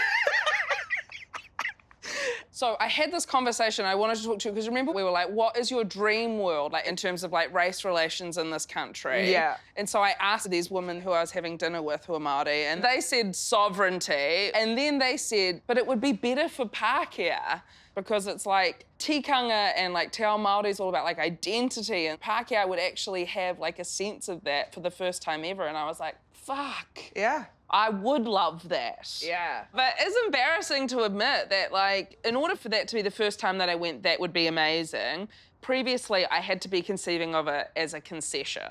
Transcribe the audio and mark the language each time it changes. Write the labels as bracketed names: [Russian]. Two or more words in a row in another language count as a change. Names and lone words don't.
[English] So I had this conversation I wanted to talk to you, because remember we were like, what is your dream world, like in terms of like race relations in this country? Yeah. And so I asked these women who I was having dinner with who are Māori, and they said sovereignty, and then they said, but it would be better for Pākehā, because it's like tikanga and like [Māori] te ao Māori [English] is all about like identity, and Pākehā would actually have like a sense of that for the first time ever. And I was like, fuck. Yeah. I would love that. Yeah. But it's embarrassing to admit that, like, in order for that to be the first time that I went, that would be amazing. Previously, I had to be conceiving of it as a concession.